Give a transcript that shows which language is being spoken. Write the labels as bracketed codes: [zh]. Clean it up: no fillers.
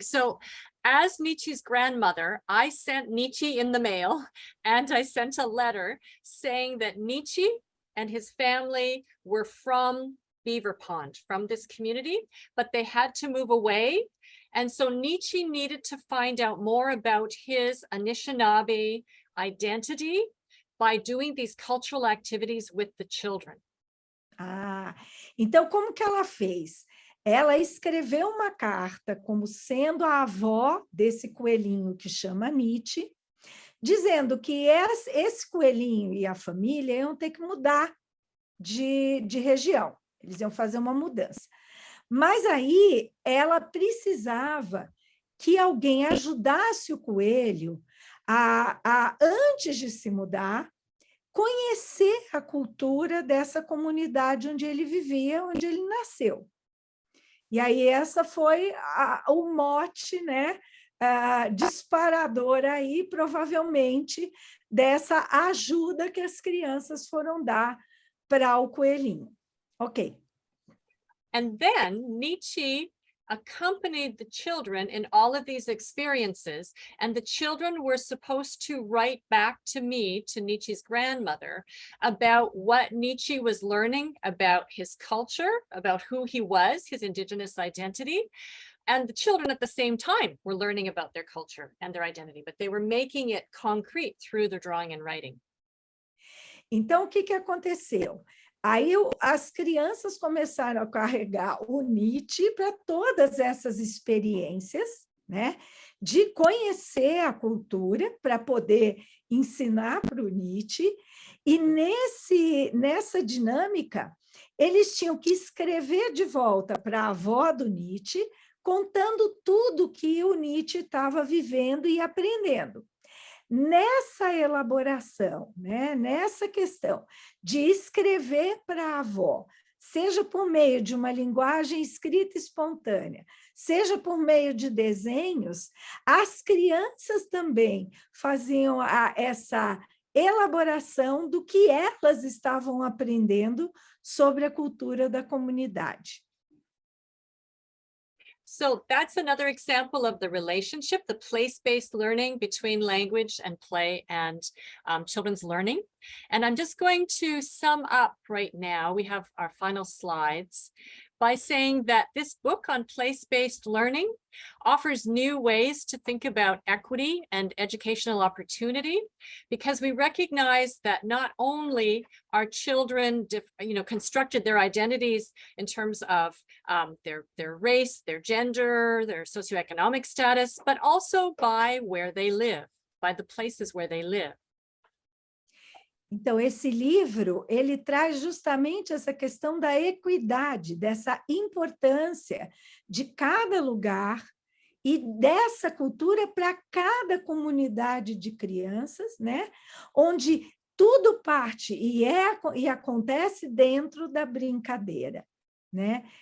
[en] So as Nietzsche's grandmother, I sent Nietzsche in the mail, and I sent a letter saying that Nietzsche and his family were from Beaver Pond, from this community, but they had to move away. And so Nietzsche needed to find out more about his Anishinaabe identity by doing these cultural activities with the children. [pt] Ah, então como que ela fez? Ela escreveu uma carta como sendo a avó desse coelhinho que chama Nietzsche, dizendo que esse coelhinho e a família iam ter que mudar de região, eles iam fazer uma mudança. Mas aí ela precisava que alguém ajudasse o coelho antes de se mudar, conhecer a cultura dessa comunidade onde ele vivia, onde ele nasceu. E aí essa foi o mote, né, disparador aí, provavelmente, dessa ajuda que as crianças foram dar para o coelhinho. Ok. [en] And then Nietzsche accompanied the children in all of these experiences, and the children were supposed to write back to me, to Nietzsche's grandmother, about what Nietzsche was learning about his culture, about who he was, his indigenous identity. And the children at the same time were learning about their culture and their identity, but they were making it concrete through their drawing and writing. [pt] Então, o que aconteceu? Aí as crianças começaram a carregar o Nietzsche para todas essas experiências, né? De conhecer a cultura para poder ensinar para o Nietzsche, e nessa dinâmica, eles tinham que escrever de volta para a avó do Nietzsche, contando tudo que o Nietzsche estava vivendo e aprendendo. Nessa elaboração, né, nessa questão de escrever para a avó, seja por meio de uma linguagem escrita espontânea, seja por meio de desenhos, as crianças também faziam essa elaboração do que elas estavam aprendendo sobre a cultura da comunidade. [en] So that's another example of the relationship, the place-based learning between language and play and children's learning. And I'm just going to sum up right now, we have our final slides, by saying that this book on place-based learning offers new ways to think about equity and educational opportunity, because we recognize that not only are children, constructed their identities in terms of their race, their gender, their socioeconomic status, but also by where they live, by the places where they live. [pt] Então, esse livro, ele traz justamente essa questão da equidade, dessa importância de cada lugar e dessa cultura para cada comunidade de crianças, né? Onde tudo parte e acontece dentro da brincadeira, né?